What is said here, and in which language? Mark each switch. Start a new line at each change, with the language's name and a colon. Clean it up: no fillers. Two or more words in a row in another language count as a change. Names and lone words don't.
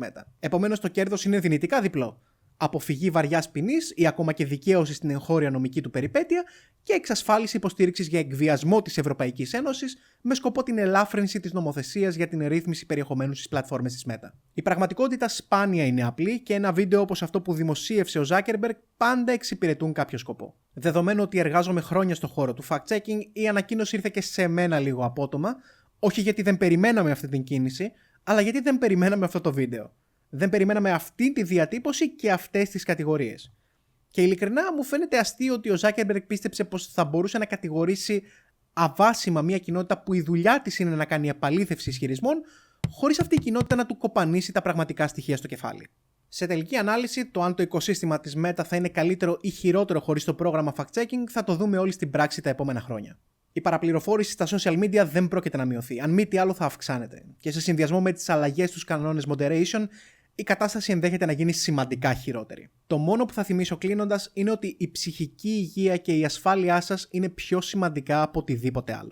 Greek: Επομένως, το κέρδος είναι δυνητικά διπλό. αποφυγή βαριάς ποινής ή ακόμα και δικαίωση στην εγχώρια νομική του περιπέτεια και εξασφάλιση υποστήριξης για εκβιασμό της Ευρωπαϊκής Ένωσης με σκοπό την ελάφρυνση της νομοθεσίας για την ρύθμιση περιεχομένου στις πλατφόρμες της Meta. Η πραγματικότητα σπάνια είναι απλή και ένα βίντεο όπως αυτό που δημοσίευσε ο Zuckerberg πάντα εξυπηρετούν κάποιο σκοπό. Δεδομένου ότι εργάζομαι χρόνια στο χώρο του fact-checking, η ανακοίνωση ήρθε και σε μένα λίγο απότομα, όχι γιατί δεν περιμέναμε αυτή την κίνηση, αλλά γιατί δεν περιμέναμε αυτό το βίντεο. Δεν περιμέναμε αυτή τη διατύπωση και αυτές τις κατηγορίες. Και ειλικρινά μου φαίνεται αστείο ότι ο Zuckerberg πίστεψε πως θα μπορούσε να κατηγορήσει αβάσιμα μια κοινότητα που η δουλειά της είναι να κάνει επαλήθευση ισχυρισμών, χωρίς αυτή η κοινότητα να του κοπανίσει τα πραγματικά στοιχεία στο κεφάλι. Σε τελική ανάλυση, το αν το οικοσύστημα της Meta θα είναι καλύτερο ή χειρότερο χωρίς το πρόγραμμα fact-checking θα το δούμε όλοι στην πράξη τα επόμενα χρόνια. Η παραπληροφόρηση στα
English: social media
Greek: δεν πρόκειται να μειωθεί, αν μη τι άλλο θα αυξάνεται. Και σε συνδυασμό με τις αλλαγές στους κανόνες moderation, η κατάσταση ενδέχεται να γίνει σημαντικά χειρότερη. Το μόνο που θα θυμίσω κλείνοντας είναι ότι η ψυχική υγεία και η ασφάλειά σας είναι πιο σημαντικά από οτιδήποτε άλλο.